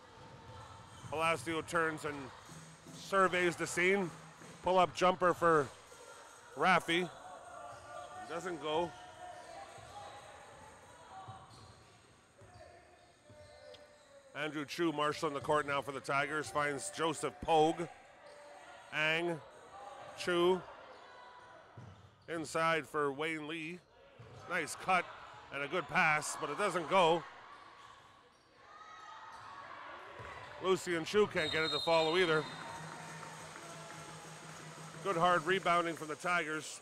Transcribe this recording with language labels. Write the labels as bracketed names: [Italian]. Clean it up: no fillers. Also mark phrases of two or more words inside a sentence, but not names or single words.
[English] Palacio turns and surveys the scene. Pull-up jumper for Raffi. Doesn't go. Andrew Chu marshalling the court now for the Tigers. Finds Joseph Pogue. Ang. Chu. Inside for Wayne Lee. Nice cut and a good pass, but it doesn't go. Lucian Chu can't get it to follow either. Good hard rebounding from the Tigers.